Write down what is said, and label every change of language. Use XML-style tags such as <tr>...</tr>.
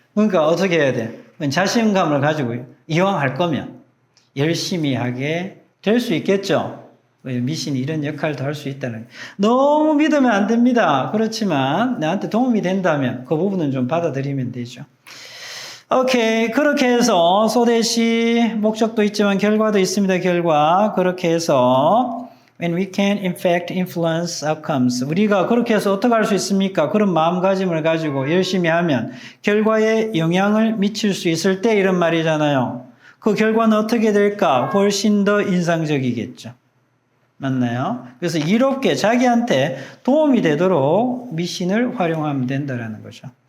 <ko>그러니까 어떻게 해야 돼? 자신감을 가지고 이왕 할 거면 열심히 하게 될 수 있겠죠? 미신이 이런 역할도 할 수 있다는. 너무 믿으면 안 됩니다. 그렇지만 나한테 도움이 된다면 그 부분은 좀 받아들이면 되죠. 오케이. 그렇게 해서 소대시 목적도 있지만 결과도 있습니다. 결과. 그렇게 해서</ko> <en>when we can in fact influence outcomes.</en> <ko>우리가 그렇게 해서 어떻게 할 수 있습니까? 그런 마음가짐을 가지고 열심히 하면 결과에 영향을 미칠 수 있을 때 이런 말이잖아요. 그 결과는 어떻게 될까? 훨씬 더 인상적이겠죠. 맞나요? 그래서 이롭게 자기한테 도움이 되도록 미신을 활용하면 된다는 거죠.</ko>